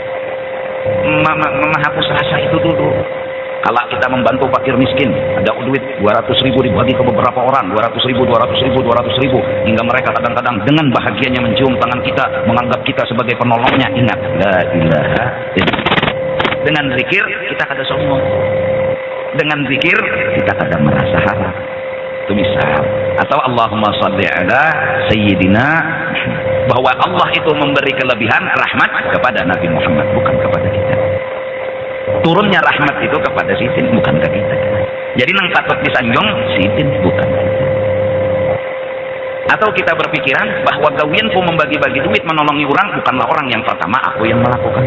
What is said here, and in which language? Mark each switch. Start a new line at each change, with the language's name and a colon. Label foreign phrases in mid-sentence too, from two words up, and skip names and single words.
Indonesian: Menghapus rasa itu dulu. Kalau kita membantu fakir miskin, ada duit 200.000 dibagi ke beberapa orang, 200.000, hingga mereka kadang-kadang dengan bahagianya mencium tangan kita, menganggap kita sebagai penolongnya. Ingat,
Arabic: la ilaha illallah.
Banjar: Dengan zikir kita kada sombong. Dengan zikir kita kada merasa harap.
Indonesian: Itu misal. Atau
Arabic: Allahumma shalli ala sayyidina,
Indonesian: bahwa Allah itu memberi kelebihan rahmat kepada Nabi Muhammad, bukan kepada kita. Turunnya rahmat itu kepada Sidin, bukan ke kita.
Banjar: Jadi nang patut disanjung Sidin, bukan kita. Atau kita berpikiran bahwa gawianku membagi-bagi duit menolongi orang bukanlah orang yang pertama aku yang melakukan.